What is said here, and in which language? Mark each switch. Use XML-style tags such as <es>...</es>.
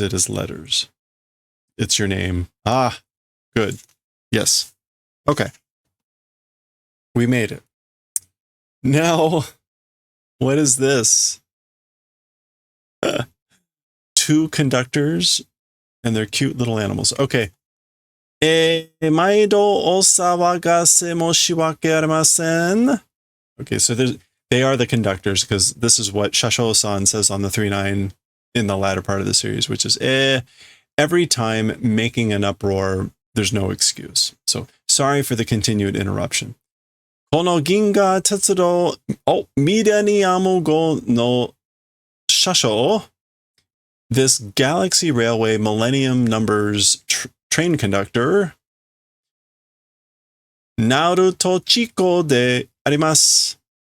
<en>It is letters. It's your name. Ah, good. Yes. Okay. We made it. Now, what is this? Two conductors and they're cute little animals. Okay.</en> <ja>毎度お騒がせ申し訳ありません.</ja> <en>Okay, so they are the conductors because this is what Shasho-san says on the 3-9 in the latter part of the series, which is, every time making an uproar, there's no excuse. So sorry for the continued interruption.</en> <ja>この銀河鉄道、ミレニアム号の車掌</ja> <en>this Galaxy Railway Millennium Numbers train conductor,</en> <ja>Naru to Chiko de arimasu.</ja>